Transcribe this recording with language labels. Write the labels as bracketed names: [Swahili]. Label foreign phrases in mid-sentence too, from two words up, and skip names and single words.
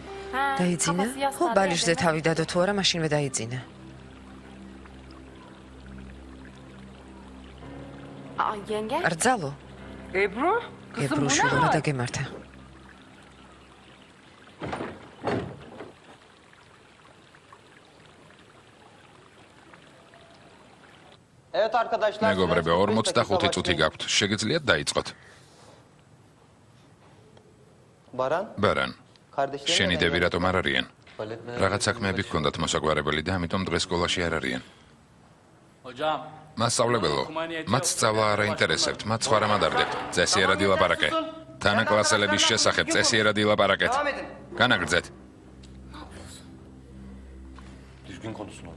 [Georgian] დაიძინა? ხო, ბალიშზე თავი დადო თუ არა, მაშინვე დაიძინა. [Turkish] Yenge? [Georgian] რძალო, [Turkish] Ebru? Kızım bu ne [Georgian] ებრუშვილო რა [Turkish] hal? [Georgian] დაგემართა. [Turkish] Evet arkadaşlar. [Georgian] მეგობრებო, 45 წუთი გაქვთ. შეგიძლიათ დაიწყოთ. [Turkish] Baran, [Georgian] ბარან, [Turkish] kardeşlerim. [Georgian] შენი დები რატომ არ არიან? რაღაც საქმეები გქონდათ მოსაგვარებელი და ამიტომ დღეს სკოლაში არ არიან. [Turkish] Hocam, [Georgian] მასწავლებელო, მათ სწავლა არ აინტერესებთ, მათ სხვა რამ ადარდებთ. წესიერად ილაპარაკე. თანაკლასელების შესახებ წესიერად ილაპარაკეთ. [Turkish] Devam edin. [Georgian] განაგრძეთ. [Turkish] Düzgün konuşsun oğlum.